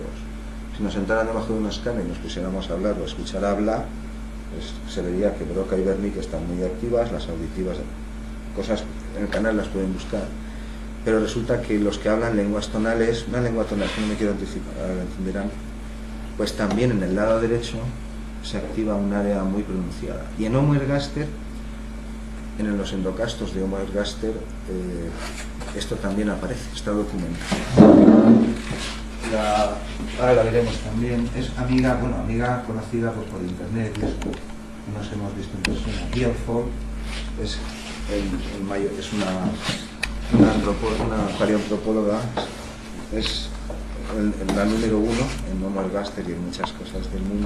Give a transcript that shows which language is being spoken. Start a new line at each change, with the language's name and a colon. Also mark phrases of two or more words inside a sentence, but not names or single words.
Spanish: Si nos sentaran debajo de una escala y nos pusiéramos a hablar o a escuchar habla, pues se vería que Broca y Wernicke están muy activas, las auditivas, cosas en el canal las pueden buscar. Pero resulta que los que hablan lenguas tonales, una lengua tonal que no me quiero anticipar, ahora lo entenderán, pues también en el lado derecho se activa un área muy pronunciada. Y en Homo ergaster, en los endocastos de Homo ergaster, esto también aparece, está documentado. Ahora la veremos también. Es amiga conocida pues, por internet, nos hemos visto en persona. Diane Ford es una paleoantropóloga, es la número 1 en Homo ergaster y en muchas cosas del mundo.